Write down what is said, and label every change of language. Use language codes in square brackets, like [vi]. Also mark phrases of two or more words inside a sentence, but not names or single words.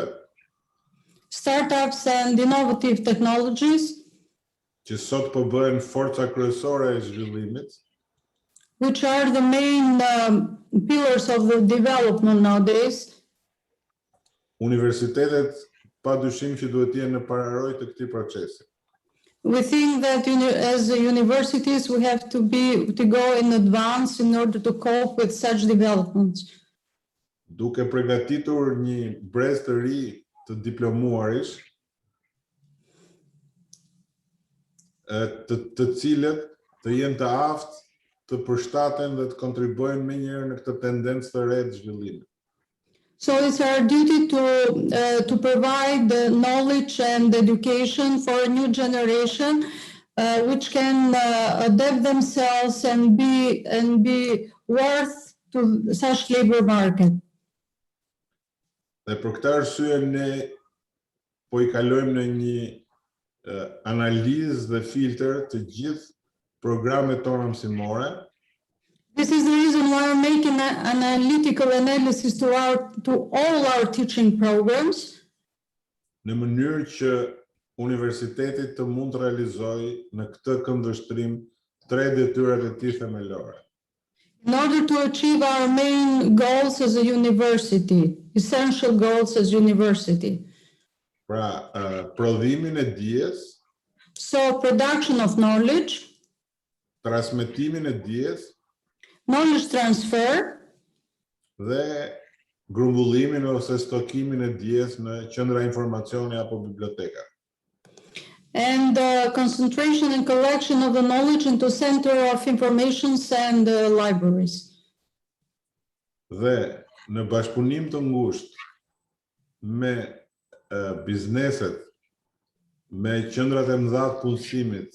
[en] startups and innovative technologies, [sq] që sot po bëhen forca kryesore e zhvillimit, [en] which are the main pillars of the development nowadays. [sq] Universitetet padyshim që duhet të jenë në pararoj të këtij procesi. [en] We think that as universities we have to go in advance in order to cope with such developments. [sq] Duke përgatitur një brez të ri të diplomuarish, të cilët të jenë të aftë të përshtaten dhe të kontribuojnë më njëherë në këtë tendencë të re të zhvillimit. [en] So it's our duty to provide the knowledge and education for a new generation, which can adapt themselves and be worth to such labor market. [sq] Dhe për këtë arsye ne po I kalojmë në një analizë dhe filtr të gjithë programet tona mësimore, [en] This is the reason why I'm making an analytical analysis to all our teaching programs, [sq] në mënyrë që universiteti të mund të realizojë në këtë këndvështrim 3 detyrat e tij themelore. [en] in order to achieve our main goals as a university, essential goals as university. [sq] Pra, prodhimin e dijes, [en] So production of knowledge, [sq] transmetimin e dijes [en] knowledge transfer, [sq] dhe grumbullimin ose stokimin e dijes në qendra informacioni apo biblioteka. [en] and concentration and collection of the knowledge into center of informations and libraries. [sq] Dhe në bashkëpunim të ngushtë me bizneset, me qendrat e mëdha të punësimit,